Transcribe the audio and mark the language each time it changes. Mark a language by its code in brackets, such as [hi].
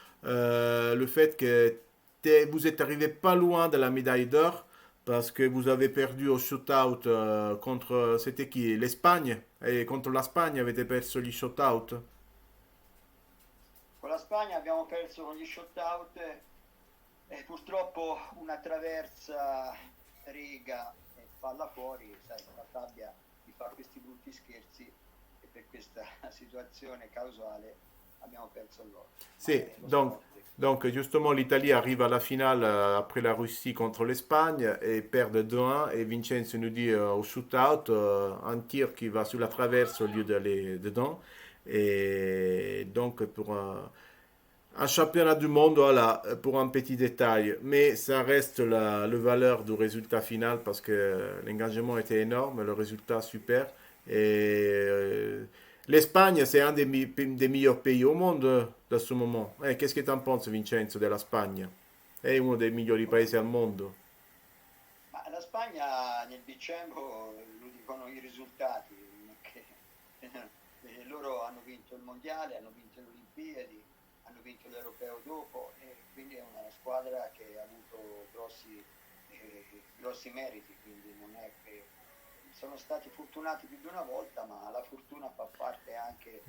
[fr] le fait que vous êtes arrivé pas loin de la médaille d'or parce que vous avez perdu au shootout contre, c'était qui? L'Espagne. [it] E contro la Spagna avete perso gli shootout. Con la Spagna abbiamo perso con gli shootout e purtroppo una traversa, riga e palla fuori, sai, la sabbia mi fa questi brutti scherzi e per questa situazione causale abbiamo perso l'oro. [fr] Sì, donc justement l'Italie arrive à la finale après la Russie contre l'Espagne et perd 2-1 et Vincenzo nous dit au shootout un tir qui va sur la traverse au lieu d'aller dedans et donc pour un championnat du monde, voilà, pour un petit détail. Mais ça reste le valeur du résultat final parce que l'engagement était énorme, le résultat super. Et l'Espagne, c'est un des meilleurs pays au monde dans ce moment. Qu'est-ce que tu en penses, Vincenzo, [it] della Spagna? È uno dei migliori paesi al mondo. Ma la Spagna nel dicembre lo dicono i risultati, che loro hanno vinto il mondiale, hanno vinto le Olimpiadi, hanno vinto l'Europeo dopo e quindi è una squadra che ha avuto grossi meriti, quindi non è che sono stati fortunati più di una volta, ma la fortuna fa parte anche